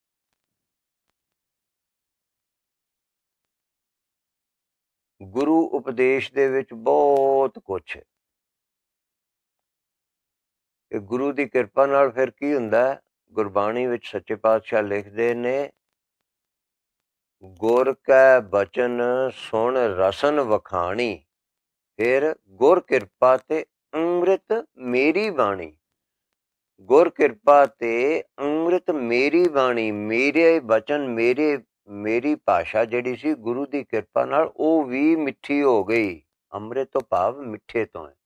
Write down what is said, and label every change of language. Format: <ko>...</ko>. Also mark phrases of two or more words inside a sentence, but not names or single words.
<pa>ਗੁਰੂ ਉਪਦੇਸ਼ ਦੇ ਵਿਚ ਬਹੁਤ ਕੁਝ ਹੈ। ਗੁਰੂ ਕੀ ਕਿਰਪਾ ਨਾਲ ਫਿਰ ਕੀ ਹੁੰਦਾ ਹੈ? ਗੁਰਬਾਣੀ ਵਿਚ ਸੱਚੇ ਪਾਤਸ਼ਾਹ ਲਿਖਦੇ ਨੇ, ਗੁਰ ਕੈ ਬਚਨ ਸੁਨ ਰਸਨ ਵਖਾਣੀ, ਫਿਰ ਗੁਰ ਕਿਰਪਾ ਤੇ ਅੰਮ੍ਰਿਤ ਮੇਰੀ ਬਾਣੀ। ਗੁਰ ਕਿਰਪਾ ਤੇ ਅੰਮ੍ਰਿਤ ਮੇਰੀ ਬਾਣੀ, ਮੇਰੇ ਬਚਨ, ਮੇਰੀ ਭਾਸ਼ਾ ਜਿਹੜੀ ਸੀ ਗੁਰੂ ਕੀ ਕਿਰਪਾ ਨਾਲ ਵੋ ਭੀ ਮਿੱਠੀ ਹੋ ਗਈ। ਅੰਮ੍ਰਿਤ ਤੋ ਭਾਵ ਮਿੱਠੇ ਤੋ ਹੈ।</pa>